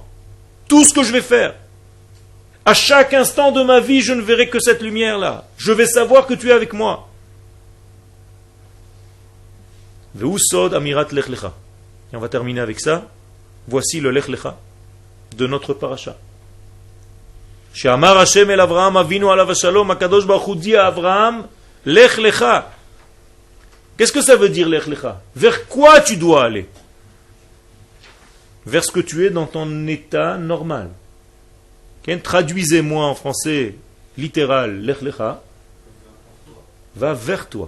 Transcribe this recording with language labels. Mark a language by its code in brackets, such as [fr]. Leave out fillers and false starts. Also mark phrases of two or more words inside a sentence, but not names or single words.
[fr] Tout ce que je vais faire. À chaque instant de ma vie, je ne verrai que cette lumière-là. Je vais savoir que tu es avec moi. Et on va terminer avec ça. Voici le Lech Lecha de notre paracha. [he] שאמר ה' אל אברהם אבינו עליו השלום, הקדוש ברוך הוא [fr] dit à Avraham, [he] לך לך. [fr] Qu'est-ce que ça veut dire [he] Lech Lecha? [fr] Vers quoi tu dois aller? Vers ce que tu es dans ton état normal. Traduisez-moi en français littéral, [he] לך לך, [fr] va vers toi.